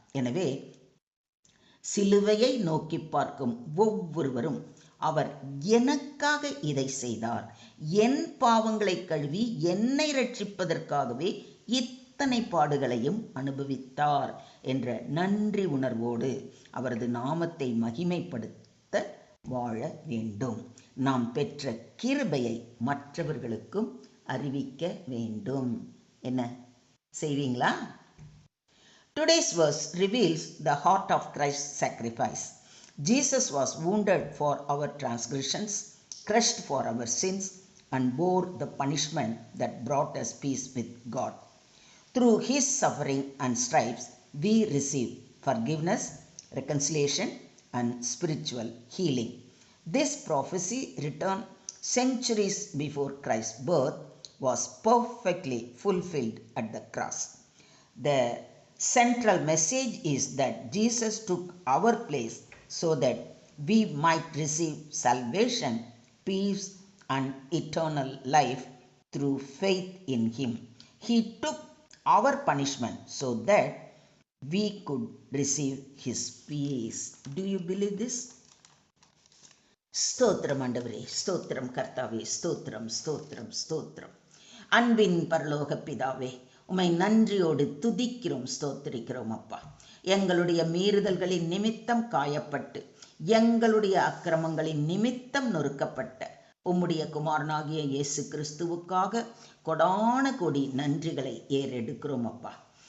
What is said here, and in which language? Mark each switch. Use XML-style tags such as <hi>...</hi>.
<ta>எனவே சிலுவையை நோக்கி பார்க்கும் ஒவ்வொருவரும், அவர் எனக்காக இதை செய்தார், என் பாவங்களை கழுவி என்னை ரட்சிப்பதற்காகவே இத்தனை பாடுகளையும் அனுபவித்தார் என்ற நன்றி உணர்வோடு அவரது நாமத்தை மகிமைப்படுத்த வாழ வேண்டும். நாம் பெற்ற கிருபையை மற்றவர்களுக்கும் அறிவிக்க வேண்டும். என்ன செய்வீங்களா?</ta> <en>Today's verse reveals the heart of Christ's sacrifice. Jesus was wounded for our transgressions, crushed for our sins, and bore the punishment that brought us peace with God. Through his suffering and stripes, we receive forgiveness, reconciliation, and spiritual healing. This prophecy, written centuries before Christ's birth, was perfectly fulfilled at the cross. The central message is that Jesus took our place so that we might receive salvation, peace, and eternal life through faith in him. He took our punishment so that we could receive his peace. Do you believe this?</en> <ta>ஸ்தோத்திரம் ஆண்டவரே, ஸ்தோத்திரம் கர்த்தாவே, ஸ்தோத்திரம் ஸ்தோத்திரம் ஸ்தோத்திரம். அன்பின் பரலோக பிதாவே, உம்மை நன்றியோடு துதிக்கிறோம், ஸ்தோத்திரிக்கிறோம் அப்பா. எங்களுடைய மீறுதல்களின் நிமித்தம் காயப்பட்டு, எங்களுடைய அக்கிரமங்களின் நிமித்தம் நொறுக்கப்பட்ட உம்முடைய குமாரனாகிய இயேசு கிறிஸ்துவுக்காக கொடான கோடி நன்றிகளை ஏறெடுக்கிறோம் அப்பா.</ta>